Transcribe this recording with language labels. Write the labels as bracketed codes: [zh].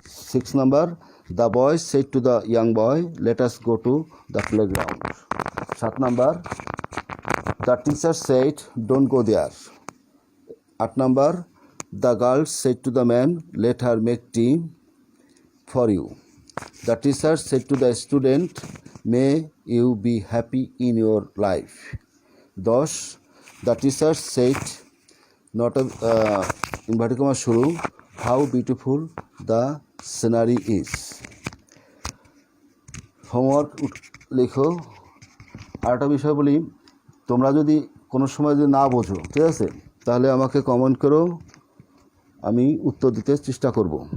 [en] 6 number, the boy said to the young boy, let us go to the playground. 7 number, the teacher said don't go there. 8 number, the girl said to the man, let her make tea for you. The teacher said to the student, may you be happy in your life. 10. The teacher said, not a inverted comma shuru, how beautiful the scenery is. [bn] Homework লেখো। আরেকটা বিষয় বলি, তোমরা যদি কোনো সময় যদি না বোঝো, ঠিক আছে, তাহলে আমাকে কমেন্ট করো, আমি উত্তর দিতে চেষ্টা করব।